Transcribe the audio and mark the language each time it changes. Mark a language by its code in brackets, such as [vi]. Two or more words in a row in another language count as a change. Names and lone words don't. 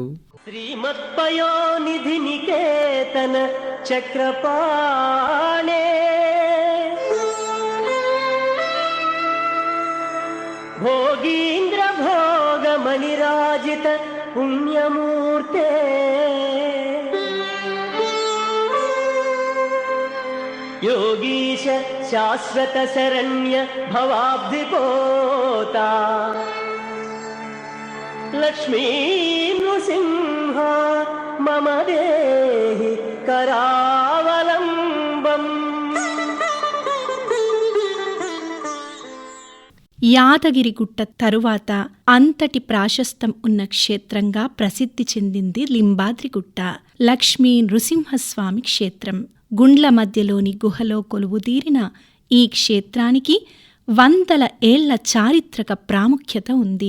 [sa] శ్రీమత్పయోనిధి నికేతన చక్రపాణే భోగీంద్ర భోగమణిరాజిత పుణ్యమూర్తే योगीश शाश्वत शरण्य भवाब्धिपोता लक्ष्मी नृसिंह मम देहि करावलम्बम्. [te] యాదగిరిగుట్ట తరువాత అంతటి ప్రాశస్తం ఉన్న క్షేత్రంగా ప్రసిద్ధి చెందింది లింబాద్రిగుట్ట. లక్ష్మీ నృసింహస్వామి క్షేత్రం. గుండ్ల మధ్యలోని గుహలో కొలువుదీరిన ఈ క్షేత్రానికి 100 ఏళ్ల చారిత్రక ప్రాముఖ్యత ఉంది.